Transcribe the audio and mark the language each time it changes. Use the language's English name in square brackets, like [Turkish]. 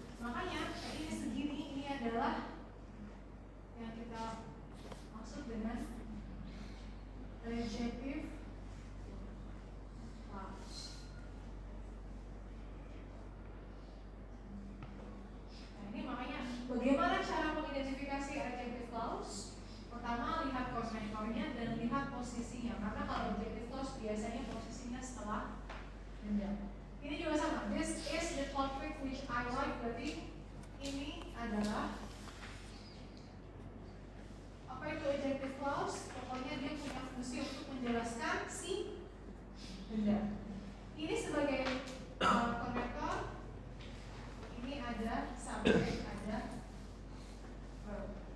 [Indonesian] Makanya ini segini, ini adalah yang kita maksud dengan adjective clause. Ini makanya bagaimana cara mengidentifikasi adjective clause? Pertama, lihat konektornya dan lihat posisinya. Karena kalau adjective clause biasanya posisinya setelah benda. Ini juga sama. [English] This is the topic which I like. [Indonesian] Berarti ini adalah apa itu adjective clause? Pokoknya dia punya fungsi untuk menjelaskan si benda. Ini sebagai konektor. Ini ada subjek, ada verb.